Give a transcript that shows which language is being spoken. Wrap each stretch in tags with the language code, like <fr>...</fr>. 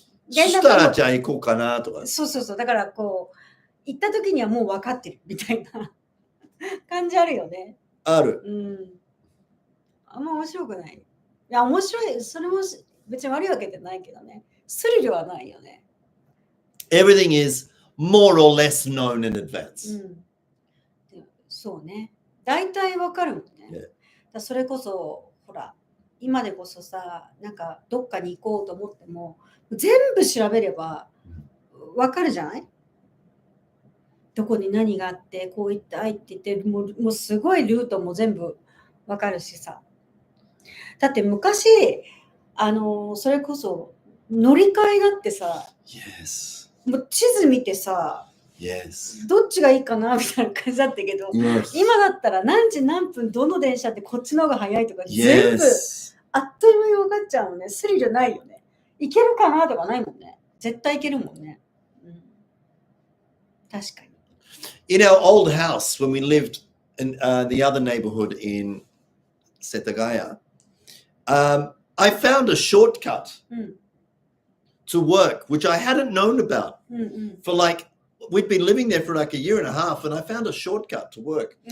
<ja>そしたらじゃあ行こうかなとか。そうそうそう、だからこう行った時にはもう分かってるみたいな感じあるよね。ある。うん。あんま面白くない。いや、面白い。それも別に悪いわけじゃないけどね。スリルはないよね。</ja> <en>Everything is more or less known in advance.</en> <ja>うん。でそうね。大体わかるもんね。</ja> <en>Yeah.</en> <ja>だそれこそ、ほら、今でこそさ、なんかどっかに行こうと思っても、全部調べればわかるじゃない？どこに何があって、こう行ったいって言って、もうすごいルートも全部わかるしさ。だって昔、それこそ乗り換えだってさ、</ja> <en>Yes.</en> <ja>もう地図見てさ、</ja> <en>Yes.</en> <ja>どっちがいいかなみたいな感じだったけど、</ja> <en>Yes.</en> <ja>今だったら何時何分どの電車ってこっちの方が早いとか全部</ja> <en>Yes.</en> <ja>あっという間に分かっちゃうもんね。スリルないよね。行けるかなとかないもんね。絶対行けるもんね。うん、確かに。</ja> <en>In our old house, when we lived in the other neighborhood in Setagaya, I found a shortcut</en> <ja>うん</ja> <en>to work, which I hadn't known about</en> <ja>うんうん</ja> <en>for like, we'd been living there for like a year and a half, and I found a shortcut to work.</en>